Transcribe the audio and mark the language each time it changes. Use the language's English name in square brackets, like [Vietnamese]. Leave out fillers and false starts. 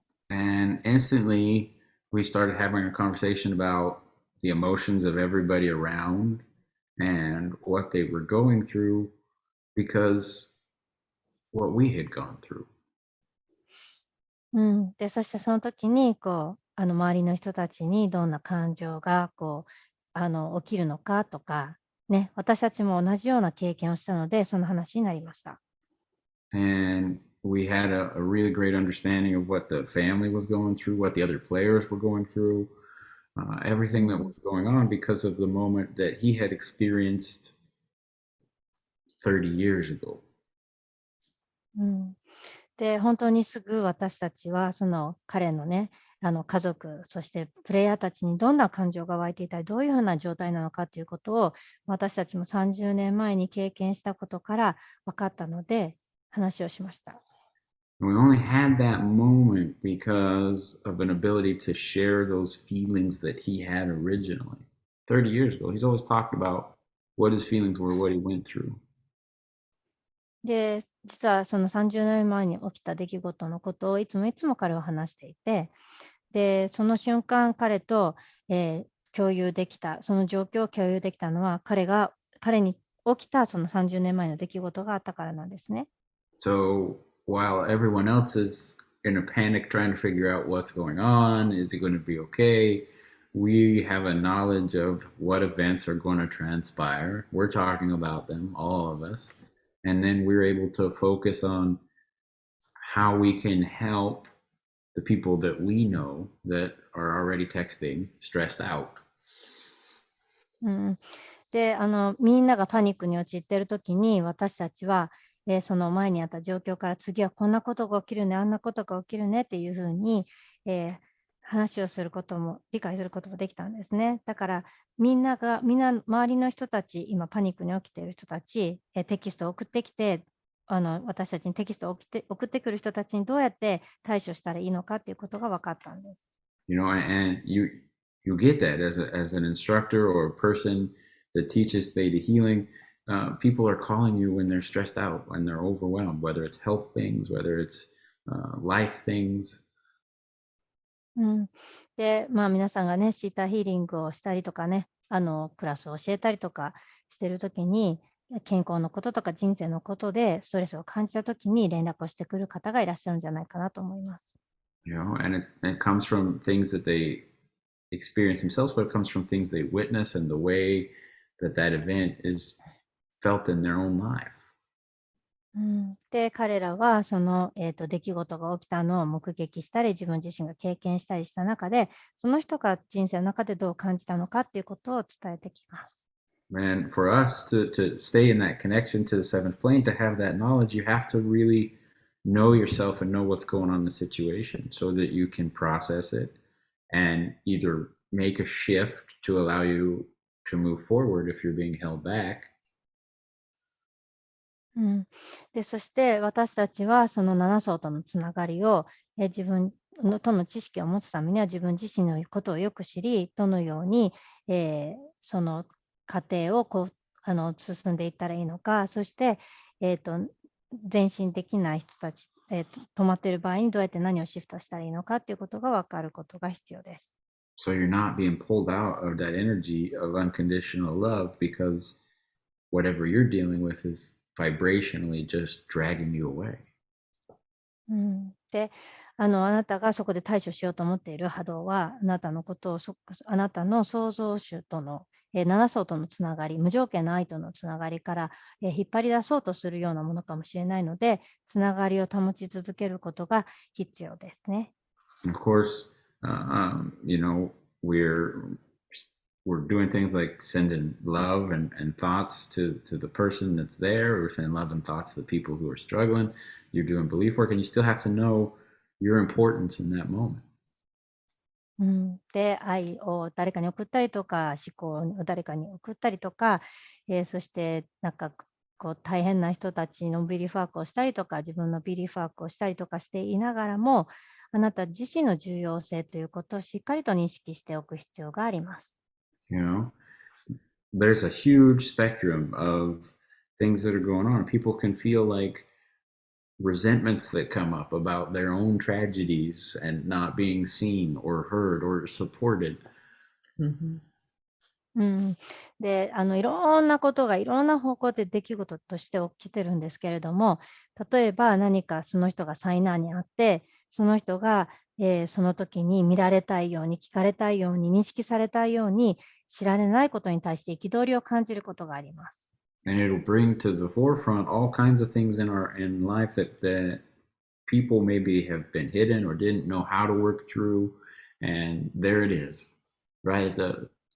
[English] And instantly, we started having a conversation about the emotions of everybody around and what they were going through because what we had gone through. [Japanese] で、そしてその時に、周りの人たちにどんな感情が起きるのかとか、ね、私たちも同じような経験をしたので、その話になりました。 [English] And we had a really great understanding of what the family was going through, what the other players were going through, everything that was going on because of the moment that he had experienced 30 years ago. うん。 [Japanese] で、本当にすぐ私たちは、その彼のね、家族、そしてプレイヤーたちにどんな感情が湧いていたり、どういうふうな状態なのかということを、私たちも30年前に経験したことから分かったので、話をしました。 [English] And we only had that moment because of an ability to share those feelings that he had originally. 30 years ago, he's always talked about what his feelings were, what he went through. [Japanese] で、実はその30年前に起きた出来事のことをいつもいつも彼は話していて、で、その瞬間彼と、共有できた、その状況を共有できたのは、彼に起きたその30年前の出来事があったからなんですね。 [English] So while everyone else is in a panic trying to figure out what's going on, is it going to be okay? We have a knowledge of what events are going to transpire. We're talking about them, all of us. And then we're able to focus on how we can help the people that we know that are already texting stressed out. うん。 [Japanese] で、みんながパニックに陥っている時に、私たちは、その前にあった状況から次はこんなことが起きるね、あんなことが起きるねっていうふうに、話をすることも、理解することもできたんですね。だから、みんな周りの人たち、今パニックに起きている人たち、テキストを送ってきて、私たちにテキストを送ってくる人たちにどうやって対処したらいいのかっていうことが分かったんです。 [English] You know, and you get that as an instructor or a person that teaches theta healing. People are calling you when they're stressed out, when they're overwhelmed, whether it's health things, whether it's life things. うん。 [Japanese] で、皆さんがね、シータヒーリングをしたりとかね、クラスを教えたりとかしてる時に、健康のこととか人生のことでストレスを感じた時に連絡をしてくる方がいらっしゃるんじゃないかなと思います。 [English] You know, and it comes from things that they experience themselves, but it comes from things they witness and the way that that event is felt in their own life. うん。 [Japanese] で、彼らはその、出来事が起きたのを目撃したり、自分自身が経験したりした中で、その人が人生の中でどう感じたのかっていうことを伝えてきます。 [English] And for us to stay in that connection to the seventh plane, to have that knowledge, you have to really know yourself and know what's going on in the situation so that you can process it and either make a shift to allow you to move forward if you're being held back. うん。 [Japanese] で、そして私たちはその7層とのつながりを、自分との知識を持つためには自分自身のことをよく知り、どのように、その過程を進んでいったらいいのか、そして、前進できない人たち、止まっている場合にどうやって何をシフトしたらいいのかっていうことが分かることが必要です。 [English] So you're not being pulled out of that energy of unconditional love because whatever you're dealing with is vibrationally just dragging you away. うん。 [Japanese] で、あなたがそこで対処しようと思っている波動は、あなたのことをあなたの創造主との、7層とのつながり、無条件の愛とのつながりから、引っ張り出そうとするようなものかもしれないので、つながりを保ち続けることが必要ですね。 [English] Of course, you know, we're we're doing things like sending love and thoughts to the person that's there. We're sending love and thoughts to the people who are struggling. You're doing belief work, and you still have to know your importance in that moment. うん。 [Japanese] で、愛を誰かに送ったりとか、思考を誰かに送ったりとか、そしてなんか大変な人たちのビリーフワークをしたりとか、自分のビリーフワークをしたりとかしていながらも、あなた自身の重要性ということをしっかりと認識しておく必要があります。 [English] You know, there's a huge spectrum of things that are going on. People can feel like resentments that come up about their own tragedies and not being seen or heard or supported. Mhm. うん。 [Japanese] で、いろんなことがいろんな方向で出来事として起きてるんですけれども、例えば何かその人が災難にあって、その人が、その時に見られたいように、聞かれたいように、認識されたいように、知られないことに対して憤りを感じることがあります。 [English] And it'll bring to the forefront all kinds of things in life that people maybe have been hidden or didn't know how to work through, and there it is, right at the